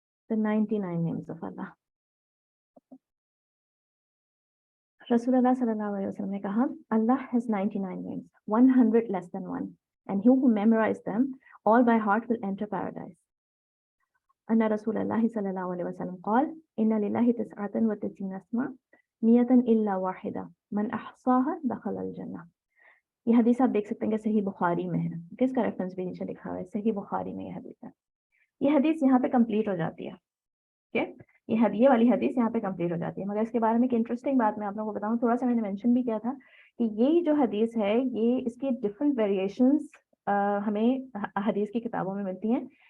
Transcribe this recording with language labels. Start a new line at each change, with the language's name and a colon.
English: The 99 names of Allah. Rasulullah sallallahu alaihi wasallam
Hindi: ने कहा,
English: Allah has 99 names, 100 less than 1, and he who memorizes them all by heart will enter paradise.
Arabic: أن رسول الله صلى الله عليه وسلم قال إن لله 99 اسما 100 إلا واحدة من أحصاها دخل الجنة.
Hindi: ये हदीस आप देख सकते हैं कि सही बुखारी में है, किसका रेफरेंस भी नीचे लिखा हुआ है, सही बुखारी में ये हदीस है। ये हदीस यहाँ पे कंप्लीट हो जाती है, ये वाली हदीस यहाँ पे कंप्लीट हो जाती है। मगर इसके बारे में एक इंटरेस्टिंग बात मैं आप लोगों को बताऊं, थोड़ा सा मैंने मेंशन भी किया था कि ये जो हदीस है, ये इसकी डिफरेंट वेरिएशंस हमें हदीस की किताबों में मिलती हैं।